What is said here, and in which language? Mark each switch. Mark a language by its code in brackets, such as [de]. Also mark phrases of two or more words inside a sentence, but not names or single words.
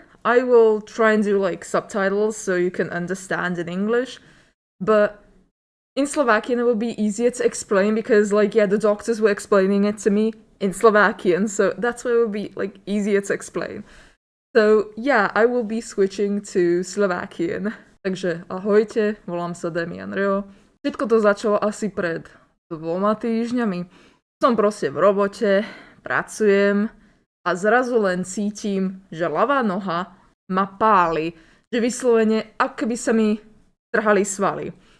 [en] I will try and do subtitles so you can understand in English, but in Slovakian it will be easier to explain because the doctors were explaining it to me in Slovakian, so that's why it will be easier to explain. So yeah, I will be switching to Slovakian. [sk] Takže ahojte, volám sa Damian Rio. Všetko to začalo asi pred 2 týždňami. Som proste v robote, pracujem a zrazu len cítim, že ľavá noha ma páli. Že vyslovene, ako by sa mi trhali svaly.